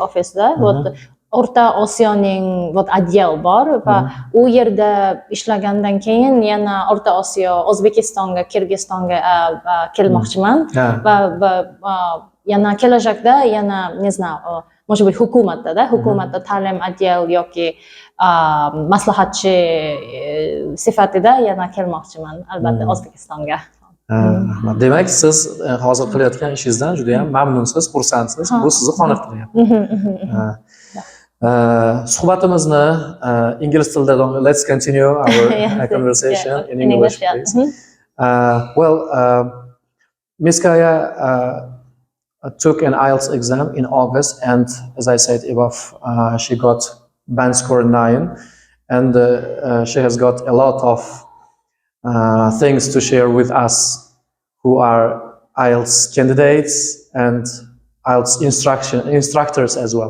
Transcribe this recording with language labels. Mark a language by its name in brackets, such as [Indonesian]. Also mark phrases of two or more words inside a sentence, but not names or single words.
[Uzbek] ofisida O'rta Osiyoning отдел bor va u yerda ishlagandan keyin yana O'rta Osiyo, O'zbekistonga, Kirgizistonga kelmoqchiman va yana kelajakda yana [Russian] не знаю, может быть [Uzbek] hukumatda ta'lim отдел yoki maslahatchi sifatida yana kelmoqchiman albatta O'zbekistonga. Demak, siz hozir qilayotgan ishingizdan juda ham mamnunsiz, xursandsiz. Bu sizni qoniqtiryapti. Suhbatimizni ingliz tilida [English] let's continue our conversation in English, please. Well, Miss Kaya took an IELTS exam in August, and as I said above, she got band score 9, and she has got a lot of things to share with us who are IELTS candidates and IELTS instructors as well.